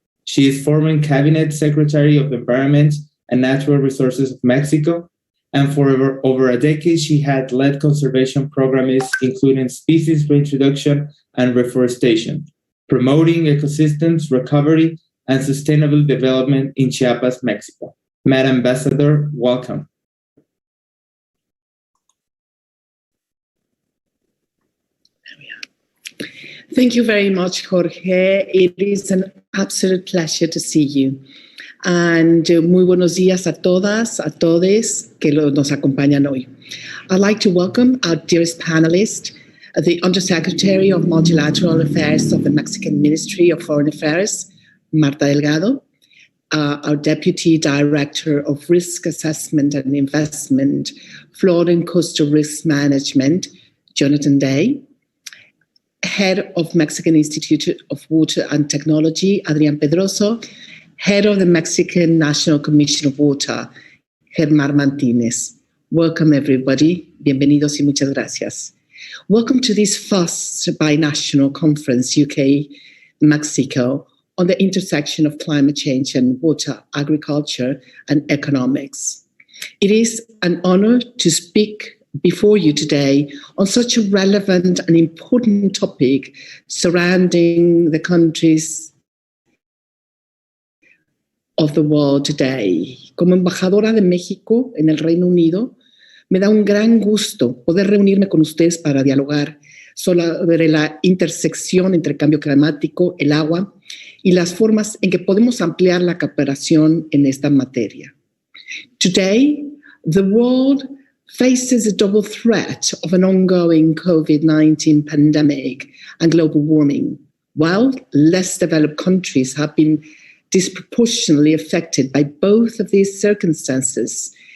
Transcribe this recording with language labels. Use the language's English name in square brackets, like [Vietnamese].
[English] She is former Cabinet Secretary of the Environment and Natural Resources of Mexico, and for over a decade, she had led conservation programs, including species reintroduction and reforestation, promoting ecosystems recovery and sustainable development in Chiapas, Mexico. Madam Ambassador, welcome. Thank you very much, Jorge. It is an absolute pleasure to see you. [Spanish] And muy buenos días a todas, a todes que nos acompañan hoy. [English] I'd like to welcome our dearest panelist, the Undersecretary of Multilateral Affairs of the Mexican Ministry of Foreign Affairs, Marta Delgado, our Deputy Director of Risk Assessment and Investment, Flood and Coastal Risk Management, Jonathan Day, Head of Mexican Institute of Water and Technology, Adrian Pedroso, Head of the Mexican National Commission of Water, Germán Martínez. Welcome, everybody. [Spanish] Bienvenidos y muchas gracias. [English] Welcome to this first binational conference, UK-Mexico, on the intersection of climate change and water, agriculture, and economics. It is an honor to speak before you today on such a relevant and important topic surrounding the countries of the world today. [Spanish] Como embajadora de México en el Reino Unido, me da un gran gusto poder reunirme con ustedes para dialogar sobre la intersección entre el cambio climático, el agua y las formas en que podemos ampliar la cooperación en esta materia. [English] Today, the world faces a double threat of an ongoing COVID-19 pandemic and global warming, while less developed countries have been disproportionately affected by both of these circumstances.